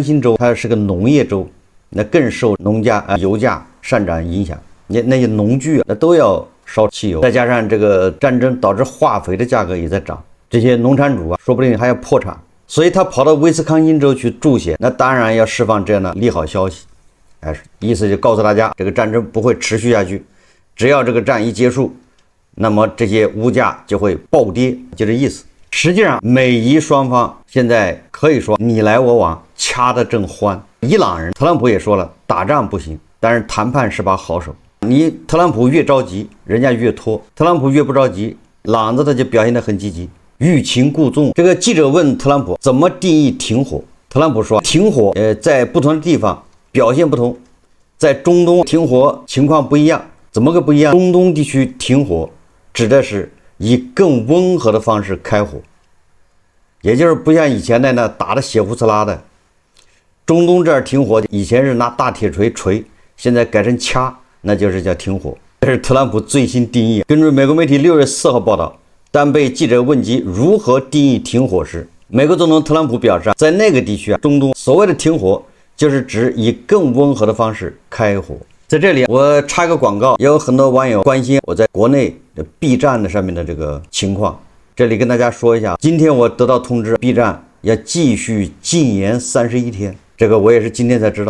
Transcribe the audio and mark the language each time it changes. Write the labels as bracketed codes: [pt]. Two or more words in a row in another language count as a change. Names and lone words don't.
[zh] 辛州，它是個農業州，那更受油價上漲影響，那些農具那都要燒汽油，再加上這個戰爭導致化肥的價格也在漲，這些農產主說不定還要破產，所以他跑到威斯康辛州去助選，那當然要釋放這樣的利好消息，意思就告訴大家這個戰爭不會持續下去，只要這個戰一結束，那麼這些物價就會暴跌，就這意思。實際上美伊雙方現在可以說你來我往，掐得正歡。伊朗人特朗普也說了，打仗不行，但是談判是把好手。你特朗普越着急，人家越拖；特朗普越不着急，朗子他就表現得很積極，欲擒故縱。這個記者問特朗普怎麼定義停火，特朗普說停火在不同的地方表現不同，在中東停火情況不一樣。怎麼個不一樣？中東地區停火指的是以更溫和的方式開火，也就是不像以前那打得血呼呲啦的。中東這兒停火以前是拿大鐵錘錘，現在改成掐，那就是叫停火。這是特朗普最新定義。根據美國媒體6月4號報道，當被記者問及如何定義停火時，美國總統特朗普表示，在那個地區中東所謂的停火就是指以更溫和的方式開火。在這裡我插個廣告，也有很多網友關心我在國內的 B 站的上面的這個情況，這裡跟大家說一下，今天我得到通知 B 站要繼續禁言31天，這個我也是今天才知道。